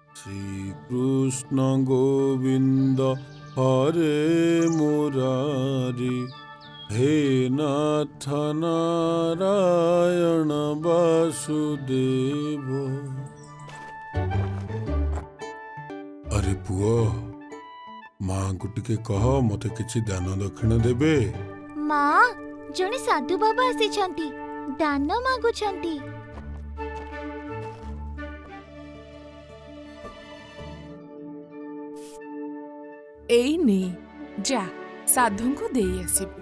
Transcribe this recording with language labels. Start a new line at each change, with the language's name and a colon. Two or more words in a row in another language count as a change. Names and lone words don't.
Sanskrit: श्रीकृष्ण गोविंद हरे मुरारी हे नाथ नारायण वासुदेव।
Odia: ଅରେ ପୁଅ ମାଁ କୁ ଟିକେ କହ ମତେ କିଛି ଦାନ ଦକ୍ଷିଣା ଦେବେ। ମାଁ ଜଣେ ସାଧୁ ବାବା ଆସି ଦାନ ମାଗୁଛନ୍ତି। ଏଇ ନେ ଯା ସାଧୁ କୁ ଦେଇ ଆସିବୁ।